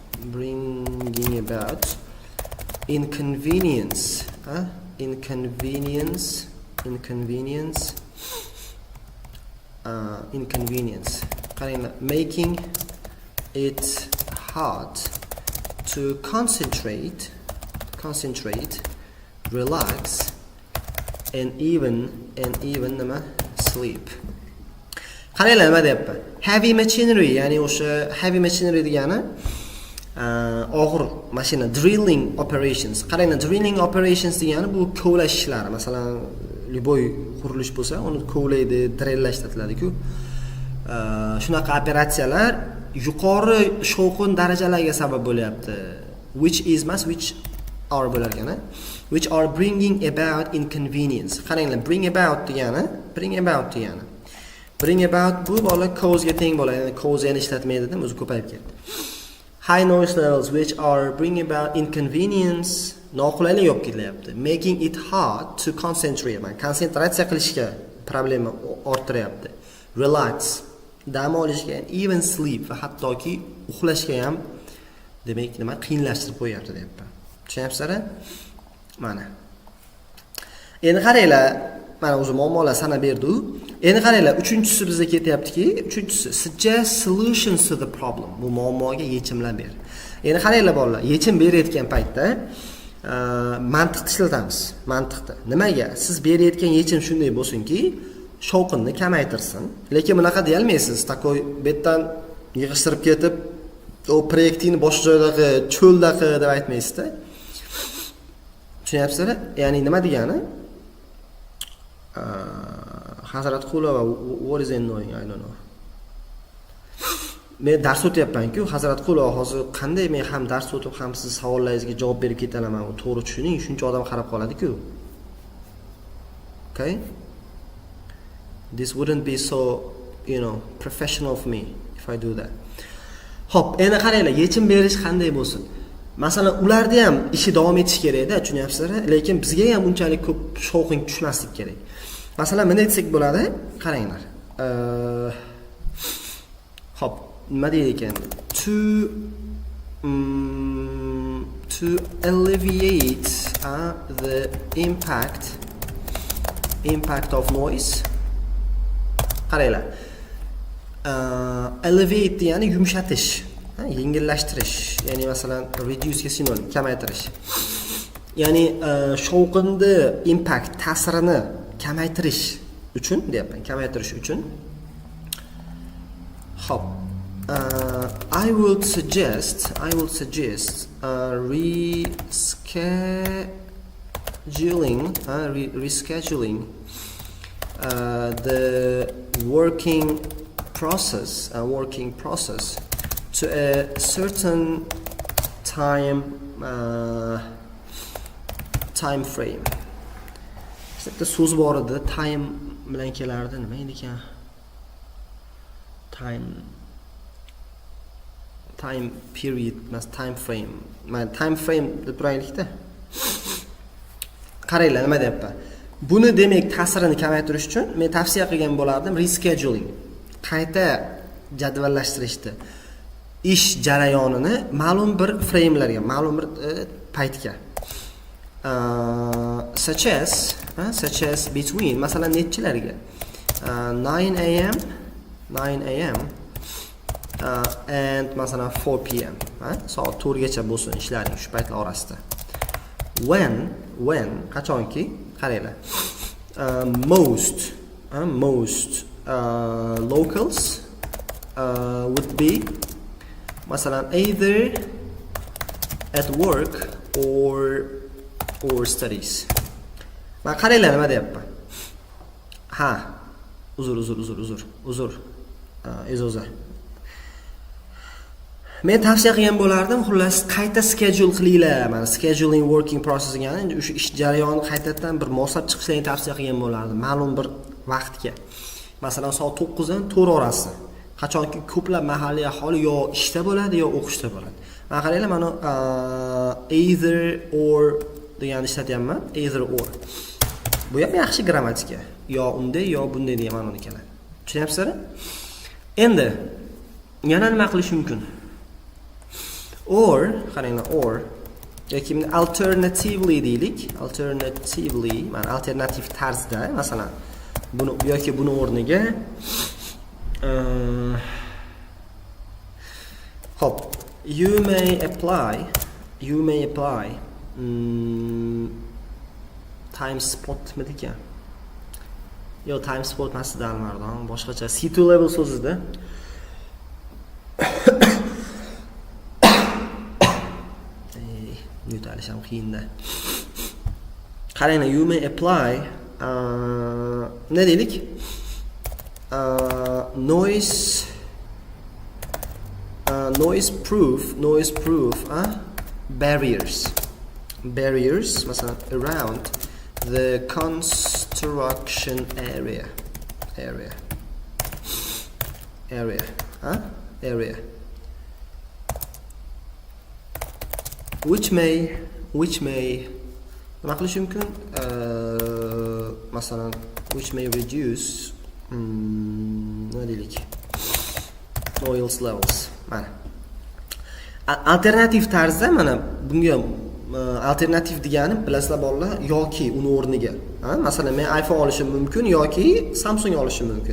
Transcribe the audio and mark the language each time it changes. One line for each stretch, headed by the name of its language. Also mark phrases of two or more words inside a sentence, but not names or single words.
English: inconvenience making it hard to concentrate, relax, and even sleep.
Uzbek: Qaranglar nima deyapman.
English: Heavy machinery,
Uzbek: ya'ni o'sha
English: heavy machinery
Uzbek: degani og'ir mashina,
English: drilling operations.
Uzbek: Qaranglar,
English: drilling operations
Uzbek: degani bu kovlash ishlari. Masalan, любой qurilish bo'lsa, uni kovlaydi, drillash deyiladi-ku. Shunaqa operatsiyalar yuqori shovqin darajalariga sabab bo'lyapti.
English: Which are
Uzbek: bo'lar ekan,
English: which are bringing about inconvenience.
Uzbek: Qaranglar,
English: bring about
Uzbek: degani bu bola cause ga teng bo'ladi. Ya'ni cause ni ishlatmaydi-da, o'zi ko'payib ketdi.
English: High noise levels which are bringing about inconvenience,
Uzbek: noqulaylik olib kelyapti.
English: Making it hard to concentrate,
Uzbek: konsentratsiya qilishga problema orttiryapti. Relax, dam olishga,
English: even sleep
Uzbek: va hattoki uxlashga ham demak nima qiyinlashtirib qo'yapti deyapman. Tushunyapsizlar? Mana. Endi qaranglar, mana o'zi muammolar sanab berdi-ku. Endi qaranglar, uchinchisi bizga ketyaptiki,
English: suggest solutions to the problem.
Uzbek: Bu muammoga yechimlar ber. Endi qaranglar bolalar, yechim berayotgan paytda mantiqni ishlatamiz. Mantiqda. Nimaga? Siz berayotgan yechim shunday bo'lsinki, shovqinni kamaytirsin. Lekin bunaqa deya olmaysiz. Takoy betdan yig'ishtirib ketib, o proyektingni boshqa joydagi cho'ldagi deb aytmaysiz-da. Tushunyapsizlar? Ya'ni nima degani? Hazrat Qulova,
English: what is annoying? I don't know.
Uzbek: Men dars o'tyapman-ku, Hazrat Qulova, hozir qanday men ham dars o'tib, ham siz savollaringizga javob berib ketalaman, u to'g'ri tushuning, shuncha odam qarab qoladi-ku.
English: Okay? This wouldn't be so, professional for me if I do that.
Uzbek: Hop, endi qaranglar, yechim berish qanday bo'lsin? Masalan, ularda ham ishi davom etish kerak-da, tushunyapsizlar? Lekin bizga ham unchalik ko'p shovqin tushmaslik kerak. Masalan, nima aytsak bo'ladi? Qaranglar. Hop, nima deydi ekan?
English: To alleviate the impact of noise.
Uzbek: Qaranglar. Alleviate degani yumshatish, yengillashtirish, ya'ni masalan reduce ga sinonim, kamaytirish. ya'ni shovqinni impact ta'sirini kamaytirish uchun deyapman, kamaytirish uchun. Hop.
English: I would suggest rescheduling the working process to a certain time frame.
Uzbek: Bitta so'z bor edi, time bilan kelardi, nima edi ekan?
English: Time period
Uzbek: emas,
English: time frame.
Uzbek: Men
English: time frame
Uzbek: deb turaylikda. Qaranglar, nima deyapman? Buni demak ta'sirini kamaytirish uchun men tavsiya qilgan bo'lardim rescheduling. Qayta jadvallashtirishdi. Ish jarayonini ma'lum bir framelarga, ma'lum bir paytga.
English: Such as between,
Uzbek: masalan, nechilarga?
English: 9 a.m. And masalan 4 p.m.
Uzbek: Soat 4 gacha bo'lsin ishlaring shu paytlar orasida. When qachonki, qaranglar.
English: Most locals would be masalan either at work or studies.
Uzbek: Men qaranglar nima deyapman. Ha, uzr. Izozar. Men tavsiya qilgan bo'lardim, xullas qayta schedule qilinglar. Mana
English: scheduling working process
Uzbek: degani o'sha ish jarayonini qaytadan bir moslab chiqishlarni tavsiya qilgan bo'lardim, ma'lum bir vaqtga. Masalan, soat 9 dan 4 orasi. Qachonki ko'plab mahalliy aholi yo ishda bo'ladi, yo o'qishda bo'ladi. Mana qaranglar, mana
English: either or
Uzbek: deganni ishlatyapman,
English: either or.
Uzbek: Bu ham yaxshi grammatika. Yo unday, yo bunday degan ma'noda keladi. Tushunyapsizlar? Endi yana nima qilish mumkin? Or, qaranglar, or yoki alternatively deylik, mana alternativ tarzda, masalan, buni yoki buni o'rniga hop,
English: you may apply time spot ekan.
Uzbek: Yo,
English: time spot
Uzbek: emasda almardon, boshqacha
English: C2 level
Uzbek: so'zida. Yutalish ham qiyinda. Qaranglar,
English: you may apply
Uzbek: ne deylik?
English: Noise proof barriers masalan around the construction area which may
Uzbek: nima qilish mumkin? Masalan,
English: which may reduce
Uzbek: nima deylik?
English: Noise levels.
Uzbek: Mana alternativ tarzda, mana bunga alternativ degani bilasizlar bolalar, yoki uni o'rniga. Masalan, men iPhone olishim mumkin yoki Samsung olishim mumkin.